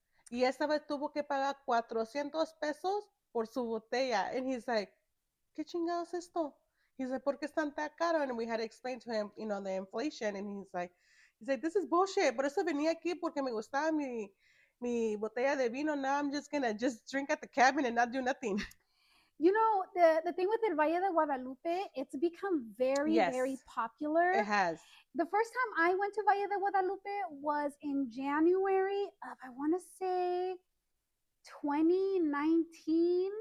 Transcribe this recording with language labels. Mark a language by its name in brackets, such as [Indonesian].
[Spanish] Y esta vez tuvo que pagar 400 pesos por su botella. [English] And he's like, [Spanish] ¿qué chingados es esto? [English] He's like, [Spanish] ¿por qué están tan caro? [English] And we had to explain to him, you know, the inflation. And he's like, this is bullshit. [Spanish] Por eso venía aquí porque me gustaba mi botella de vino. [English] Now I'm just gonna drink at the cabin and not do nothing. You know, the thing with El Valle de Guadalupe, it's become very, very popular. It has. The first time I went to Valle de Guadalupe was in January of, I want to say, 2019